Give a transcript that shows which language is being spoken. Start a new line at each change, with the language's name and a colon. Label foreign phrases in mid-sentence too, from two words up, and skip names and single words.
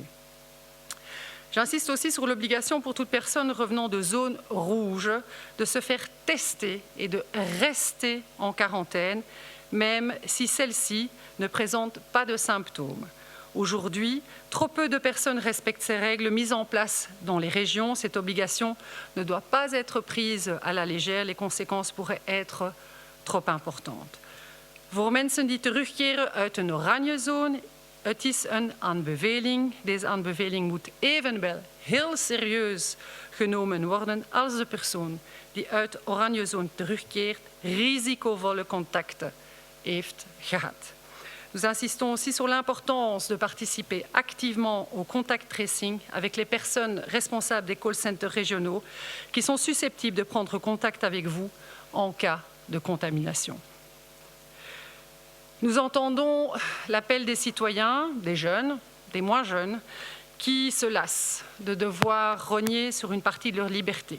French: J'insiste aussi sur l'obligation pour toute personne revenant de zones rouges de se faire tester et de rester en quarantaine, même si celle-ci ne présente pas de symptômes. Aujourd'hui, trop peu de personnes respectent ces règles mises en place dans les régions. Cette obligation ne doit pas être prise à la légère. Les conséquences pourraient être trop importantes.
Dutch: Voor mensen die terugkeren uit een oranje zone, het is een aanbeveling. Deze aanbeveling moet evenwel heel serieus genomen worden als de persoon die uit de oranje zone terugkeert risicovolle contacten heeft gehad.
French: Nous insistons aussi sur l'importance de participer activement au
English: contact tracing
French: avec les personnes responsables des
English: call centers
French: régionaux qui sont susceptibles de prendre contact avec vous en cas de contamination. Nous entendons l'appel des citoyens, des jeunes, des moins jeunes, qui se lassent de devoir rogner sur une partie de leur liberté.